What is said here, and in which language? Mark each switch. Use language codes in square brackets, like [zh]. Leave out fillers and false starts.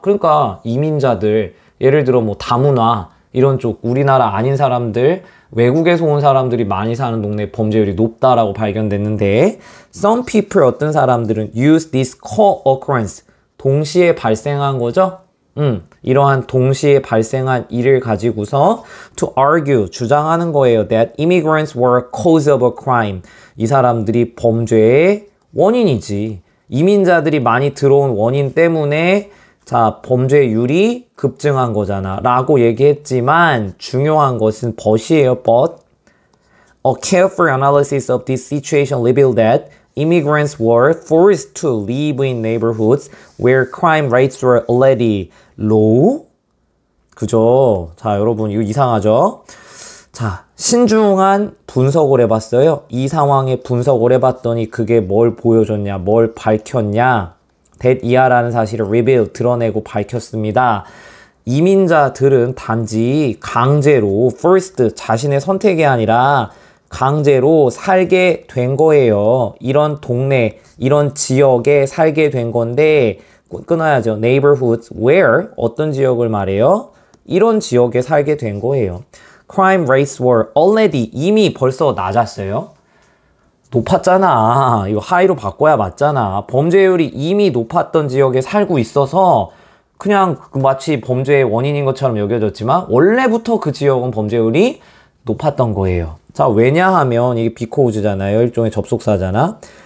[ko] 그러니까 이민자들, 예를 들어 뭐 다문화 이런 쪽 우리나라 아닌 사람들, 외국에서 온 사람들이 많이 사는 동네에 범죄율이 높다라고 발견됐는데 [en] some people, [ko] 어떤 사람들은 [en] use this co-occurrence, [ko] 동시에 발생한 거죠. 이러한 동시에 발생한 일을 가지고서 [en] to argue, [ko] 주장하는 거예요. [en] that immigrants were a cause of a crime. [ko] 이 사람들이 범죄의 원인이지. 이민자들이 많이 들어온 원인 때문에 자, 범죄율이 급증한 거잖아 라고 얘기했지만 중요한 것은 but이에요. [en] but a careful analysis of this situation revealed that immigrants were forced to live in neighborhoods where crime rates were already low. [ko] 그죠? 자, 여러분 이거 이상하죠? 자, 신중한 분석을 해봤어요. 이 상황에 분석을 해봤더니 그게 뭘 보여줬냐, 뭘 밝혔냐. that 이하라는 사실을 reveal, 드러내고 밝혔습니다. 이민자들은 단지 강제로 first, 자신의 선택이 아니라 강제로 살게 된 거예요. 이런 동네, 이런 지역에 살게 된 건데 끊어야죠. [en] neighborhoods where, [ko] 어떤 지역을 말해요? 이런 지역에 살게 된 거예요. [en] Crime rates were already [ko] 이미 벌써 낮았어요. 높았잖아. 이거 하이로 바꿔야 맞잖아. 범죄율이 이미 높았던 지역에 살고 있어서 그냥 마치 범죄의 원인인 것처럼 여겨졌지만 원래부터 그 지역은 범죄율이 높았던 거예요. 자, 왜냐하면 이게 비코우즈잖아요. 일종의 접속사잖아.